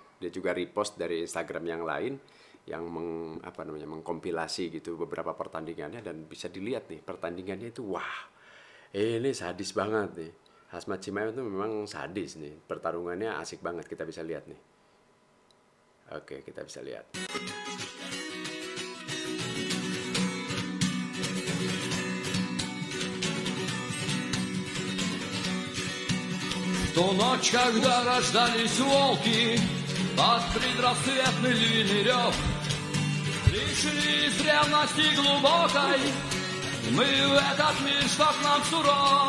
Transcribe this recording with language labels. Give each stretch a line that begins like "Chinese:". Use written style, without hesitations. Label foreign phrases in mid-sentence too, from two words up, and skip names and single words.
Indonesian: Dia juga repost dari Instagram yang lain yang mengkompilasi gitu beberapa pertandingannya, dan bisa dilihat nih pertandingannya itu wah. Ini sadis banget nih. Khamzat Chimaev itu memang sadis nih. Pertarungannya asik banget, kita bisa lihat nih. Oke, kita bisa lihat.
Russian: В ту ночь, когда рождались волки, под предрассветный львиный рев, пришли из ревности глубокой мы в этот мир, что к нам суров.